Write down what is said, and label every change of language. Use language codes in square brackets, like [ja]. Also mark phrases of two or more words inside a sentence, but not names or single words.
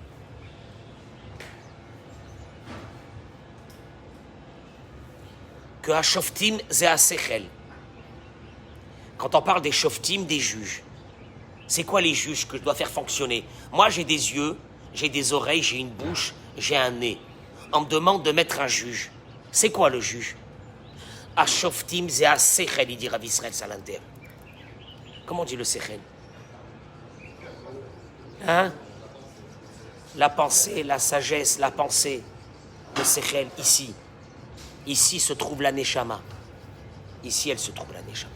[he] Que Hashoftim ze Asechel. [fr] Quand on parle des Shoftim, des juges, c'est quoi les juges que je dois faire fonctionner? Moi, j'ai des yeux, j'ai des oreilles, j'ai une bouche, j'ai un nez. On me demande de mettre un juge. C'est quoi le juge? [he] Hashoftim ze Asechel, [fr] il dit Rav Israël Salanter. Comment on dit [he] le Sechel? [fr] Hein? La pensée, la sagesse, la pensée. Le Sechel, ici. Ici se trouve la Neshama. Ici, elle se trouve la Neshama.